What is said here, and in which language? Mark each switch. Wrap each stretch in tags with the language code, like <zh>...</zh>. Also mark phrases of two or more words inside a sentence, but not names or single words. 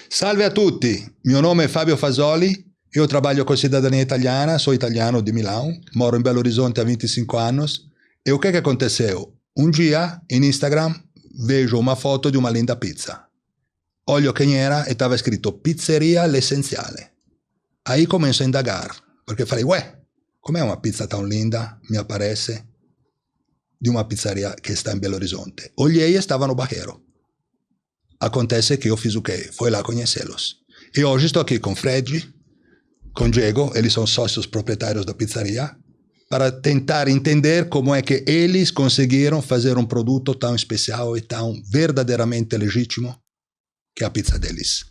<it>Salve a tutti, mio nome è</it> <pt>Fabio Fasoli, io trabalho com cidadania italiana, sou italiano de Milão, moro em Belo Horizonte há 25 anos. E o que aconteceu? Um dia, in Instagram, vejo uma foto</pt> <it>di una</it> <pt>linda pizza. Olho quem era e estava scritto Pizzeria L'Essenziale. Aí começo a indagar, perché falei, ué,</pt> <it>com'è una pizza</it> <pt>tão linda,</pt> <it>mi aparece, di una pizzeria che sta in Belo Horizonte?</it> <pt>Olhei e stava no Barreiro. Acontece que eu fiz o quê? Foi lá conhecê-los. E hoje estou aqui com Fred, com Diego, eles são sócios proprietários da pizzaria, para tentar entender como é que eles conseguiram fazer um produto tão especial e tão verdadeiramente legítimo que é a pizza deles.</pt>